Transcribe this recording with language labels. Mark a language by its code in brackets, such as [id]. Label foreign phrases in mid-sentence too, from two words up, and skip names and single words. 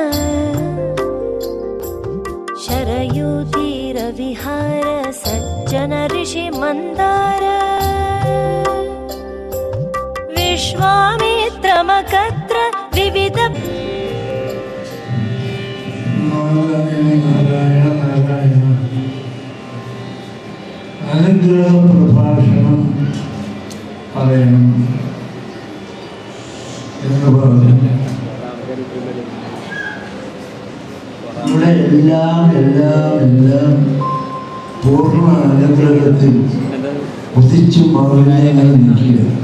[sa] शरयू तीर विहार सज्जन ऋषि मंदार विश्वामित्र मकत्र विविध [ml] नारायण नारायण അനുഗ്രഹ പ്രഭാഷണം പറയണം എന്ന് പറഞ്ഞു ഇവിടെ എല്ലാം പൂർണ്ണ അനുഗ്രഹത്തിൽ ഉദിച്ചു മറിഞ്ഞങ്ങനെ നിൽക്കുക.